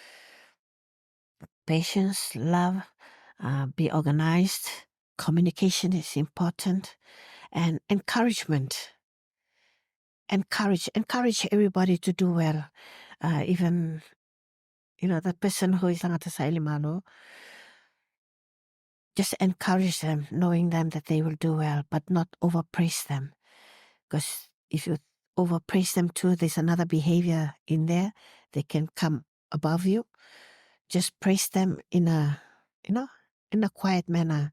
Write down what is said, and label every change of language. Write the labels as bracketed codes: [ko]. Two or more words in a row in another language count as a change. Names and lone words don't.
[en] Patience, love, be organized, communication is important, and encouragement. Encourage everybody to do well. Even, the person who is [sm] tangata sa ilimalo, [en] just encourage them, knowing them that they will do well, but not overpraise them. Because if you overpraise them too, there's another behavior in there. They can come above you. Just praise them in a quiet manner.